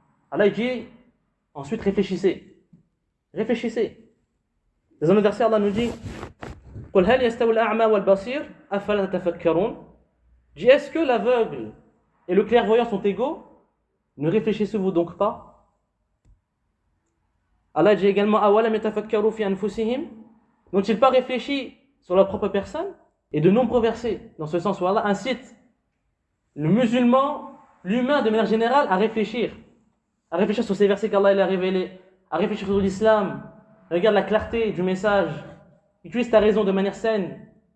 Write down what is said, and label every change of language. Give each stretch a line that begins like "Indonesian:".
French: Allah dit ensuite réfléchissez. Réfléchissez. Dans un autre verset, Allah nous dit
Arabic: قُلْ هَلْ يَسْتَوِي الْأَعْمَى وَالْبَصِيرُ أَفَلَا تَتَفَكَّرُونَ.
French: Dit est-ce que l'aveugle et le clairvoyant sont égaux? Ne réfléchissez-vous donc pas? Allah dit également
Arabic: أَوَلَمْ يَتَفَكَّرُوا فِي أَنفُسِهِمْ.
French: N'ont-ils pas réfléchi sur leur propre personne? Et de nombreux versets dans ce sens où Allah incite le musulman, l'humain de manière générale, à réfléchir sur ces versets qu'Allah a révélés, à réfléchir sur l'islam. Regarde la clarté du message, utilise ta raison de manière saine.